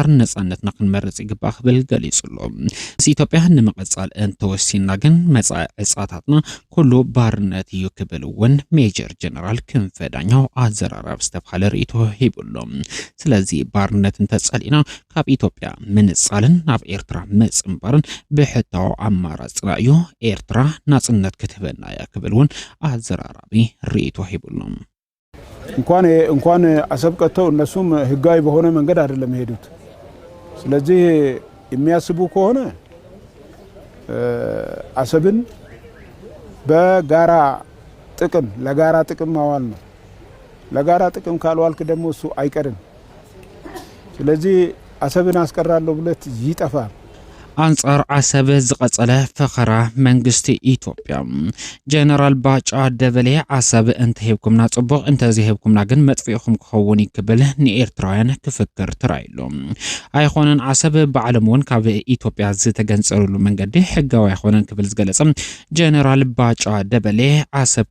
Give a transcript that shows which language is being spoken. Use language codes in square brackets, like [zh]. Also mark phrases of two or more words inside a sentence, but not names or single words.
[ti] ነጻነትና ክንመርጽ ይግባ ክብል ገሊጹሎም ኢትዮጵያ ንምቅጻል እንተወሲና ግን መጻኢ ዕጻታትና ኩሉ ባርነት እዩ ክብል እውን ሜጀር ጀነራል ክንፈ ዳኘው አዘራራብ ዝተብሃለ ርእይቶ ሂቡሎም ስለዚ ባርነት እንተጸሊና ካብ ኢትዮጵያ ምንጻልን ናብ ኤርትራ ምጽምባርን ብሕታው አማራጽና እዩ ኤርትራ ነጻነት ክትበና ያ ክብል እውን አዘራራቢ ርእይቶ ሂቡሎም [am] እንኳን አሰብ ቀጥተው እነሱም ህጋዊ በሆነ መንገድ አይደለም የሄዱት ስለዚህ የሚያስቡ ከሆነ አሰብን በጋራ ጥቅም ለጋራ ጥቅም ማዋል ነው ለጋራ ጥቅም ካልዋልክ ደግሞ እሱ አይቀርም ስለዚህ አሰብን አስቀራለሁ ብለት ይጠፋል [ti] አንጻር አሰብ ዝቀጸለ ፈኸራ መንግስቲ ኢትዮጵያ ጀነራል ባጫ ደበሌ አሰብ እንተሄብኩምና ጽቡቅ እንተዚሄብኩምና ግን መጥፊኡኩም ክኸውን ይክብል ንኤርትራውያን ክፍክር ትራይሎም አይኾነን አሰብ በዓለምውን ካብ ኢትዮጵያ ዝተገንጸሉሉ መንገዲ ሕጋዊ አይኾነን ክብል ዝገለጸ ጀነራል ባጫ ደበሌ አሰብ